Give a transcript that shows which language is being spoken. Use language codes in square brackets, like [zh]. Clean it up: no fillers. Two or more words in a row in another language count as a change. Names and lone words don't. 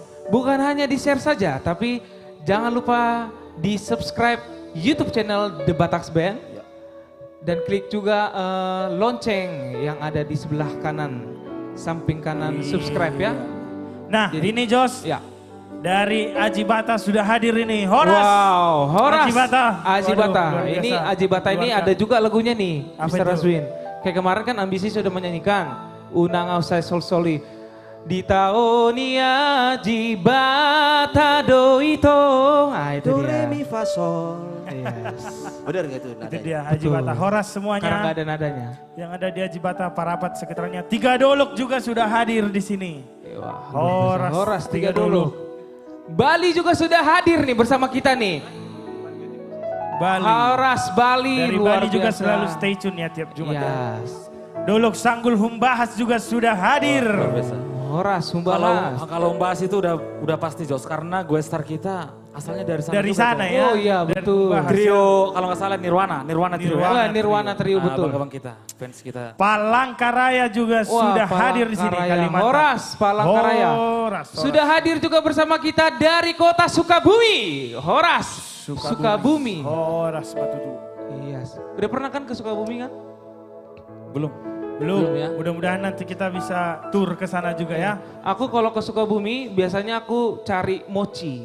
[id] Bukan hanya di-share saja, tapi jangan lupa di-subscribe YouTube channel Debatax Band. Dan klik juga lonceng yang ada di sebelah kanan, samping kanan subscribe ya. Nah ini Jos, ya. dari Aji Bata sudah hadir ini. Horas. Wow, Horas. Aji Bata. Aji Waduh, Bata. luar biasa. Ini Aji Bata ini ada juga lagunya nih, Apa Mr. itu? Raswin. Kayak kemarin kan Ambisi sudah menyanyikan Unang Ausai Sol Soli. [bbc] Di taonia Jibata doito. Ah itu [id] Do dia. re mi fa sol. Yes. Benar gak itu Itu nadanya? dia Aji Bata. Horas semuanya. Karena nggak ada nadanya. Yang ada di Aji Bata, Parapat sekitarnya. 3 Dolok juga sudah hadir di sini. Wah, Horas, Horas 3 3 dulu. Bali juga sudah hadir nih bersama kita nih. Bali. Horas Bali Dari luar Bali juga biasa. selalu [en] stay tune [id] ya tiap Jumat. Ya. Yes. Dolok Sanggul Humbahas juga sudah hadir. Luar biasa. Horas, Kalau Humbalas. kalau membahas itu udah pasti Jos karena gue star kita asalnya dari sana Dari juga, sana Jos. ya. Oh iya, Dari betul. pembahasan. Trio kalau nggak salah Nirwana trio. Nirwana. Wah, Nirwana Trio betul. Abang-abang kita, fans kita. Palangkaraya juga sudah hadir di sini Palangkaraya. Kalimantan. Horas, Palangkaraya. Horas. Sudah hadir juga bersama kita dari kota Sukabumi. Horas, Sukabumi. Horas Batutu. Iya. Udah pernah kan ke Sukabumi kan? Belum. Belum, Belum ya. Mudah-mudahan nanti kita bisa tur ke sana juga ya. Aku kalau ke Sukabumi biasanya aku cari mochi.